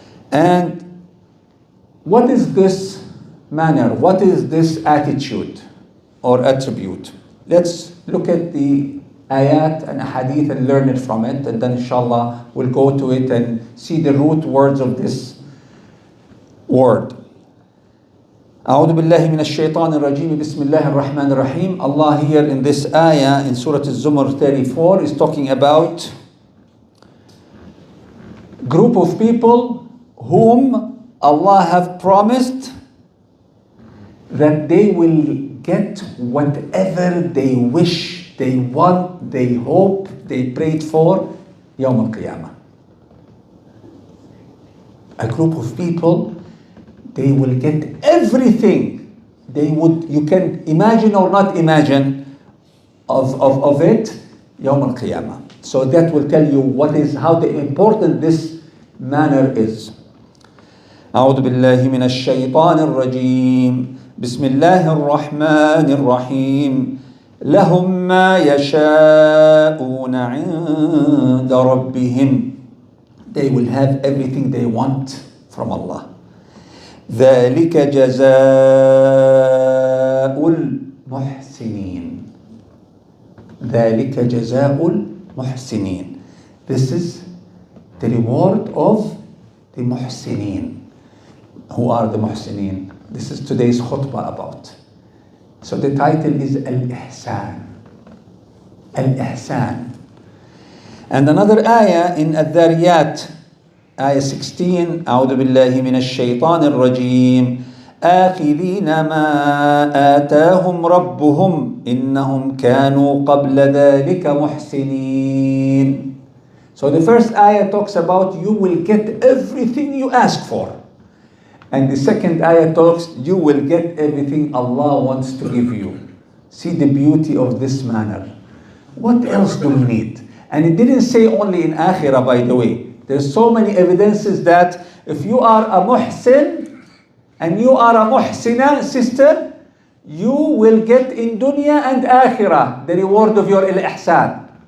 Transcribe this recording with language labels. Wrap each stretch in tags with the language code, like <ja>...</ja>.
<en>And what is this manner? What is this attitude or attribute? Let's look at the ayat and hadith and learn it from it, and then inshallah we'll go to it and see the root words of this word.</en> <ar>أعوذ بالله من الشيطان الرجيم بسم الله الرحمن الرحيم.</ar> <en>Allah here in this ayah in Surah Al-Zumar 34 is talking about group of people whom Allah have promised that they will get whatever they wish, they want, they hope, they prayed for</en> <ar>يوم القيامة.</ar> <en>A group of people, they will get everything you can imagine or not imagine of it</en> <ar>يوم القيامة.</ar> <en>So that will tell you how important this manner is.</en> <ar>أعوذ بالله من الشيطان الرجيم بسم الله الرحمن الرحيم لهم ما يشاءون عند ربهم.</ar> <en>They will have everything they want from Allah.</en> <ar>ذلك جزاء المحسنين. ذلك جزاء المحسنين.</ar> <en>This is the reward of the muhsinin. Who are the muhsinin? This is today's khutbah about. So the title is Al-Ihsan. Al-Ihsan. And another ayah in Al-Dhariyat, ayah 16,</en> <ar>أعوذ بالله من الشيطان الرجيم آخذين ما آتاهم ربهم إنهم كانوا قبل ذلك محسنين.</ar> <en>So the first ayah talks about you will get everything you ask for. And the second ayah talks you will get everything Allah wants to give you. See the beauty of this manner. What else do we need? And it didn't say only in akhirah, by the way. There's so many evidences that if you are a muhsin and you are a muhsina, sister, you will get in dunya and akhirah the reward of your ihsan.</en>